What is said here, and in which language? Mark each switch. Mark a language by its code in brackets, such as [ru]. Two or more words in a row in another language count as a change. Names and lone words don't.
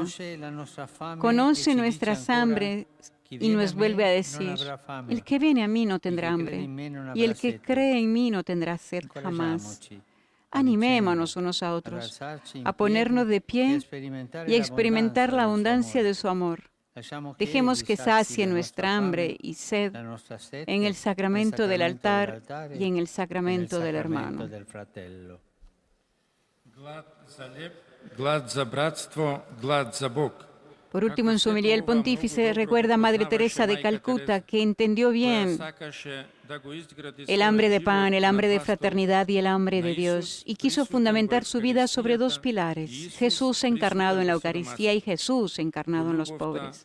[es] Conoce nuestras hambres y nos vuelve a decir: el que viene a mí no tendrá hambre, y el que cree en mí no tendrá sed jamás. Animémonos unos a otros a ponernos de pie y a experimentar la abundancia de su amor. Dejemos que sacie nuestra hambre y sed en el sacramento del altar y en el sacramento del hermano. [mk] Glad za bratstvo, glad za Bog. [es] Por último, en su homilía, el pontífice recuerda a Madre Teresa de Calcuta, que entendió bien el hambre de pan, el hambre de fraternidad y el hambre de Dios, y quiso fundamentar su vida sobre dos pilares: Jesús encarnado en la Eucaristía y Jesús encarnado en los pobres.